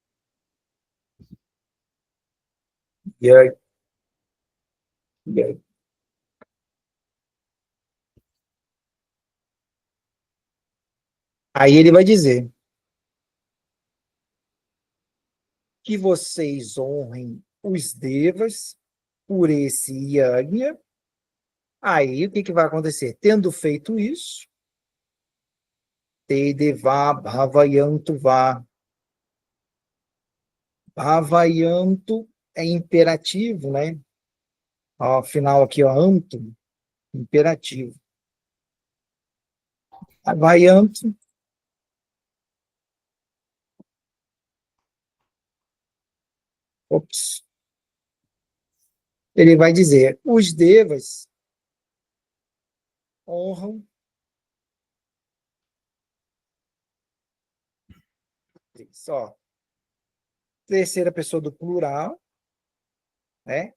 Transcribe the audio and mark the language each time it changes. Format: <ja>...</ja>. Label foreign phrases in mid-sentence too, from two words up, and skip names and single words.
<pt>Yag- Yag- Aí ele vai dizer que vocês honrem os devas por esse Yagna. Aí o que, que vai acontecer? Tendo feito isso,</pt> <sa>te deva bhavayantu va.</sa> <pt>Bhavayantu é imperativo, né? Ó, final aqui, ó, anto, imperativo. Bhavayantu, ops, ele vai dizer, os devas honram, ó, terceira pessoa do plural, né?</pt>